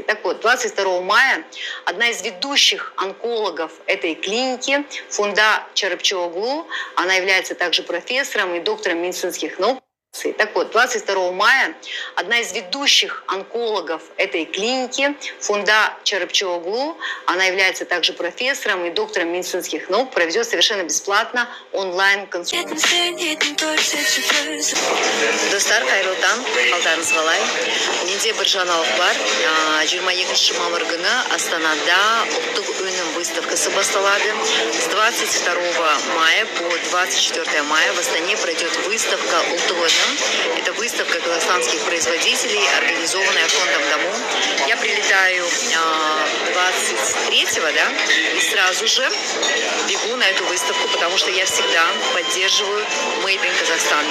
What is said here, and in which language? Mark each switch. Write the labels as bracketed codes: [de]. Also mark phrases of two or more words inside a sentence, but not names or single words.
[ru] Так вот, 22 мая одна из ведущих онкологов этой клиники, Фунда Чарапчоглу, она является также профессором и доктором медицинских наук. Так вот, 22 мая одна из ведущих онкологов этой клиники, Фунда Чарапчоглу, она является также профессором и доктором медицинских наук, проведет совершенно бесплатно онлайн-консультацию. [kk] Достар, қайырлы таң, қалдарыңыз қалай? Менде бір жаңалық бар. 22 мамыр күні Астанада ұлттық өнім выставкасы басталады. [ru] С 22 мая по 24 мая в Астане пройдет выставка «Ұлттық өнім». Это выставка казахстанских производителей, организованная фондом «Дому». Я прилетаю 23-го, да, и сразу же бегу на эту выставку, потому что я всегда поддерживаю [en] Made in Kazakhstan.